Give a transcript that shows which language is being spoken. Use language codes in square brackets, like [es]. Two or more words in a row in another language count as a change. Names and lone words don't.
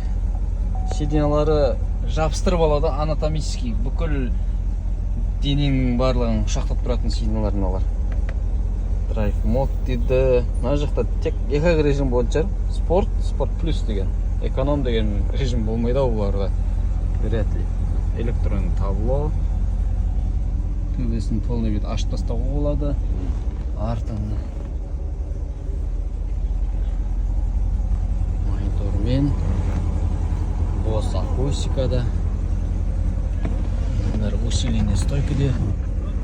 [kk] Сиденьялары жабыстырып алады, анатомический, бүкіл дененің барлығын құшақтап тұратын сиденьялар мыналар. [en] Drive mode [kk] дейді. Мына жақта тек екі режим болатын шығар. Спорт плюс деген. Эконом деген режим болмайды ау бұларда. [ru] Вряд ли. Электронный табло. [kk] Төбесін [ru] полный вид [kk] ашып тастауға болады. Артын монитормен. Бос акустикада. Усиление стойкіде.